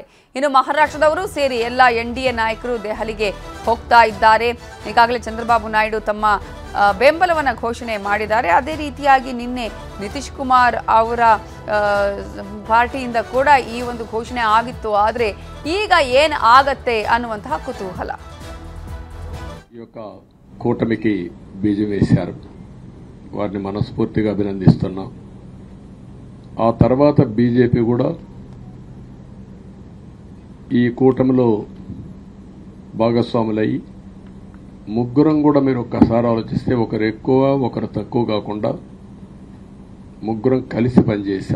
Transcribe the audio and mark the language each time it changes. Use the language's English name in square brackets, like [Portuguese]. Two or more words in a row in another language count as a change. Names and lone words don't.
[Kannada] ಇನ್ನು ಮಹಾರಾಷ್ಟ್ರದವರು ಸೇರಿ ಎಲ್ಲ ಎನ್ಡಿಎ ನಾಯಕರು ದೆಹಲಿಗೆ ಹೋಗ್ತಾ ಇದ್ದಾರೆ. ಈಗಾಗಲೇ ಚಂದ್ರಬಾಬು ನಾಯ್ಡು ತಮ್ಮ ಬೆಂಬಲವನ್ನು ಘೋಷಣೆ ಮಾಡಿದ್ದಾರೆ. ಅದೇ ರೀತಿಯಾಗಿ ನಿನ್ನೆ ನಿತೀಶ್ ಕುಮಾರ್ ಅವರ ಪಾರ್ಟಿಯಿಂದ ಕೂಡ ಈ ಒಂದು ಘೋಷಣೆ ಆಗಿತ್ತು. ಆದರೆ ಈಗ ಏನು ಆಗತ್ತೆ ಅನ್ನುವಂತಹ ಕುತೂಹಲ. [Telugu] ఈ యొక్క కూటమికి బీజం వేశారు. వారిని మనస్ఫూర్తిగా అభినందిస్తున్నాం. ఆ తర్వాత బీజేపీ కూడా ఈ కూటమిలో భాగస్వాములయ్యి ముగ్గురం కూడా మీరు ఒక్కసారి ఆలోచిస్తే ఒకరు ఎక్కువ ఒకరు తక్కువ కాకుండా ముగ్గురం కలిసి పనిచేశాం.